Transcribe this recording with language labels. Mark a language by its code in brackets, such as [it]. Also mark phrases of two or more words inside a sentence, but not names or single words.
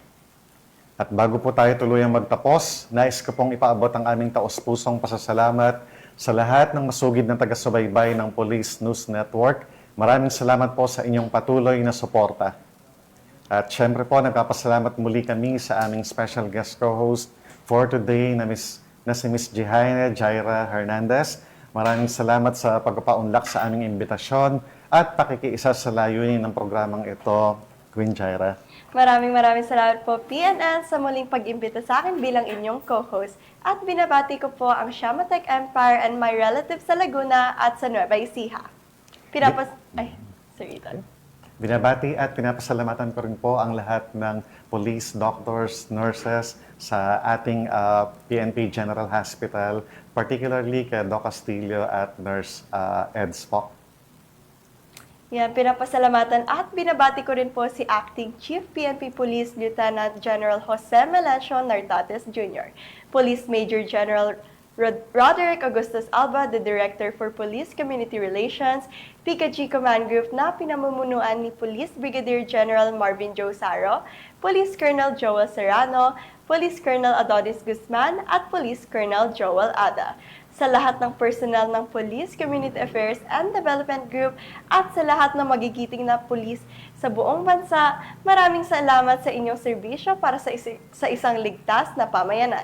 [tl] At bago po tayo tuluyang magtapos, nais ko pong ipaabot ang aming taos-pusong pasasalamat sa lahat ng masugid na taga-subaybay ng Police News Network. Maraming salamat po sa inyong patuloy na suporta. At syempre po, nagpapasalamat muli kami sa aming [en] special guest co-host for today [tl] na si Miss Jihaina Jaira Hernandez. Maraming salamat sa pagpapaunlak sa aming imbitasyon at pakikiisa sa layunin ng programang ito, Queen Jaira. Maraming salamat po PNN sa muling pag-imbita sa akin bilang inyong co-host. At binabati ko po ang Shamatech Empire [en] and my relatives [tl] sa Laguna at sa Nueva Ecija. Sir Ethan. Binabati at pinapasalamatan ko rin po ang lahat ng [en] police, doctors, nurses [tl] sa ating PNP General Hospital, particularly kay Doc Castillo at Nurse Ed Spock. Yan, pinapasalamatan at binabati ko rin po si Acting Chief PNP Police Lieutenant General Jose Melencio Nartates Jr., Police Major General Roderick Augustus Alba, [en] the Director for Police Community Relations, [tl] PKG Command Group na pinamumunuan ni Police Brigadier General Marvin Joe Saro, Police Colonel Joel Serrano, Police Colonel Adonis Guzman at Police Colonel Joel Ada. Sa lahat ng personnel ng Police Community Affairs and Development Group at sa lahat ng magigiting na pulis sa buong bansa, maraming salamat sa inyong serbisyo para sa isang ligtas na pamayanan.